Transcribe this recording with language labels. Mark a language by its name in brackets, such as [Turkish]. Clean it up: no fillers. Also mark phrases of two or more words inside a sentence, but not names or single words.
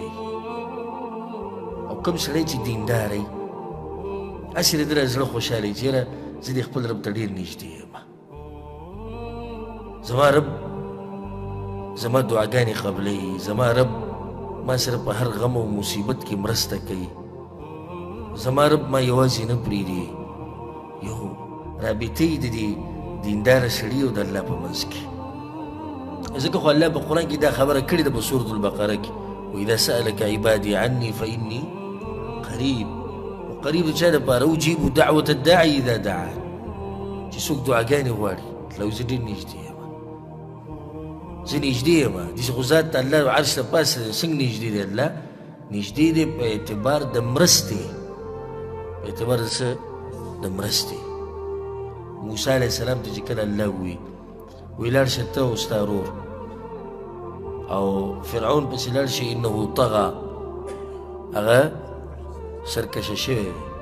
[Pashto] او کوم سړی چې دیندار وي، هسې د ده زړه خوشحاله وي چې یاره زه دې خپل رب ته ډېر نږدې یم، زما رب زما دعاګانې قبلوي، زما رب ما سره په هر غم او مصیبت کې مرسته کوي، زما رب ما یوازې نه پرېږدي. یو رابطه یې د دې دینداره سړي او د الله په منځ کې. ځکه خو الله په قرآن کې دا خبره کړې ده په سورة البقره کې، [Arabic] وإذا سألك عبادي عني فإني قریب. [Pashto] او قریب د چا دپاره؟ [Arabic] اجیب دعوة الداعي اذا دعان. [Pashto] چې څوک دعاګانې غواړي، تلو زه ډېر نږدې یم، زه نږدې یم. داسې خو ذات ته الله عرش ته پاسه څنګه نږدې دی؟ الله نږدې دی په اعتبار د مرستې، په اعتبار د څه؟ د مرستې. موسی [Arabic] علیه السلام [Pashto] ته چې کله الله وی لاړ شه ته او ستا ورور، او فرعون پسې لاړ شي، [Arabic] انه طغى، [Pashto] هغه سرکشه شوی دی.